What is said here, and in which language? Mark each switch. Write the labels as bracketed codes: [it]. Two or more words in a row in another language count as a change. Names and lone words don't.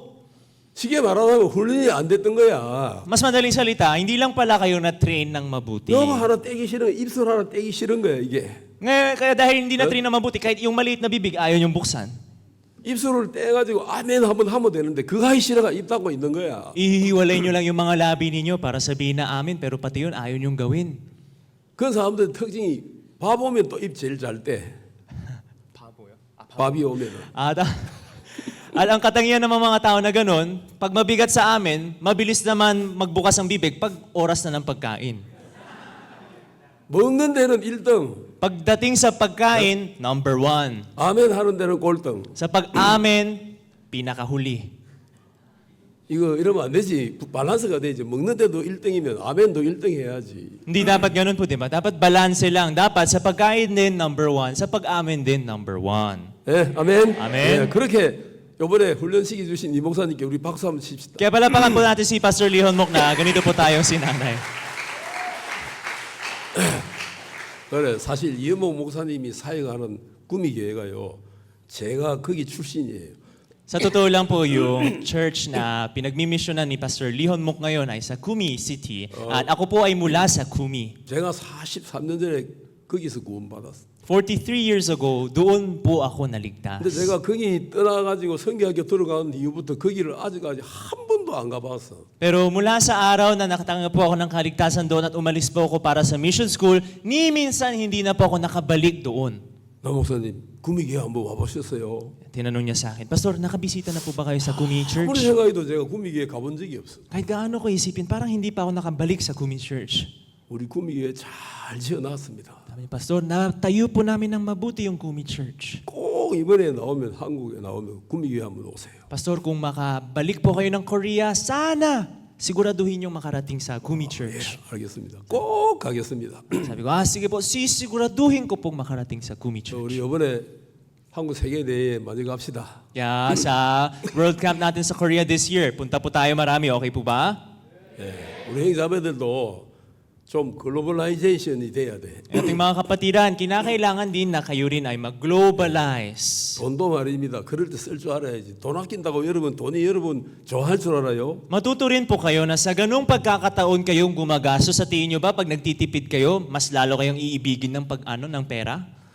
[ko] 쉽게 말하자면 훈련이 안 됐던 거야. [tl] Mas madaling salita, hindi lang pala kayo na-train ng mabuti. [ko] 영어 하나 떼기 싫은 입술 하나 떼기 싫은 거야 이게. [tl] Ngayon, kaya dahil hindi na-train ng mabuti, kahit yung maliit na bibig, ayaw yung buksan. [ko] 입술을 떼가지고 아멘 한번 하면 되는데 그거 하기 싫어가 입 닫고 있는 거야. [tl] Ihiwalay nyo lang yung mga labi ninyo para sabihin na amin, pero pati yun, ayaw nyong gawin. [ko] 그런 사람들 특징이 밥 오면 또 입 제일 잘 떼. 밥이 오면은. [tl] Ang katangian ng mga tao na ganun, pag mabigat sa amin, mabilis naman magbukas ang bibig pag oras na ng pagkain. [ko] 먹는 데는 1등. [tl] Pagdating sa pagkain, number 1. [ko] 아멘 하는 데는 꼴등. [tl] Sa pag-amen, pinakahuli. [ko] 이거 이러면 안 되지. 밸런스가 되지. 먹는 데도 1등이면 아멘도 1등 해야지. [tl] Hindi dapat ganun po, di ba? Dapat balance lang. Dapat sa pagkain din, number 1. Sa pag-amen din, number 1. [ko] 예, 아멘. 아멘. 예, 그렇게 요번에 훈련시켜 주신 이 목사님께 우리 박수 한번 칩시다. [tl] Kaya palapakan po natin si Pastor Lee Honmok na ganito po tayong sinanay. [ko] 그래 사실 이은목 목사님이 사역하는 구미교회가요. 제가 거기 출신이에요. [tl] Sa totoo lang po, yung church na pinagmimisyonan ni Pastor Lee Honmok ngayon ay sa Kumi City. At ako po ay mula sa Kumi. [ko] 제가 43년 전에 거기서 구원받았어요. [en] 43 years ago, [tl] doon po ako naligtas. [ko] 근데 제가 거기 떠나가지고 성교학교 들어간 이후부터 거기를 아직까지 한 번도 안 가봤어. [tl] Pero mula sa araw na nakatanggap po ako ng kaligtasan doon at umalis po ako para sa mission school, ni minsan hindi na po ako nakabalik doon. [ko] 나 목사님 구미교회 한번 와보셨어요? [tl] Tinanong niya sa akin, Pastor, nakabisita na po ba kayo sa Kumi [ko] 아무리 [tl] Church? [ko] 생각해도 제가 구미교회 가본 적이 없어. [tl] Kahit gaano ko isipin, parang hindi pa ako nakabalik sa Kumi Church. [ko] 우리 구미교회 잘 지어놨습니다. [tl] Sabi ni Pastor, natayo po namin ng mabuti yung Kumi Church. [ko] 꼭 이번에 나오면 한국에 나오면 구미교회 한번 오세요. [tl] Pastor, kung makabalik po kayo ng Korea, sana siguraduhin yung makarating sa Kumi [ko] 예, [tl] Church. [ko] 알겠습니다. 꼭 가겠습니다. [tl] Sabi ko, sige po, sisiguraduhin ko pong makarating sa Kumi [ko] 저 [tl] Church. [ko] 우리 이번에 한국 세계대회에 많이 갑시다. [tl] Kaya sa World Camp natin sa Korea [en] this year, [tl] punta po tayo marami, okay po ba? [ko] 예, 우리 형제자매들도 좀 글로벌라이제이션이 돼야 돼. [tl] Ating mga kapatiran, kinakailangan din na kayo rin ay mag-globalize. [ko] 돈도 말입니다. 그럴 때 쓸 줄 알아야지. 돈 아낀다고 여러분 돈이 여러분 좋아할 줄 알아요? [tl] Matuto rin po kayo na sa ganung pagkakataon kayong gumagastos, sa tingin nyo ba pag nagtitipid kayo, mas lalo kayong iibigin ng ng pera?